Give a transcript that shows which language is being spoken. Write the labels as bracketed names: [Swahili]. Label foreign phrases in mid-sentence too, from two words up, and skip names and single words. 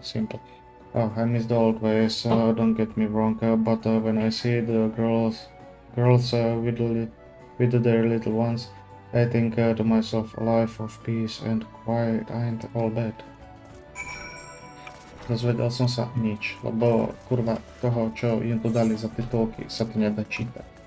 [English] Simple. Oh, I miss the old ways, don't get me wrong, but when I see the girls with their little ones, I think to myself, a life of peace and quiet ain't all bad. [Slovak] Dozvedel som sa nič, lebo kurva toho, čo im tu dali za titulky, sa to nedá čítať.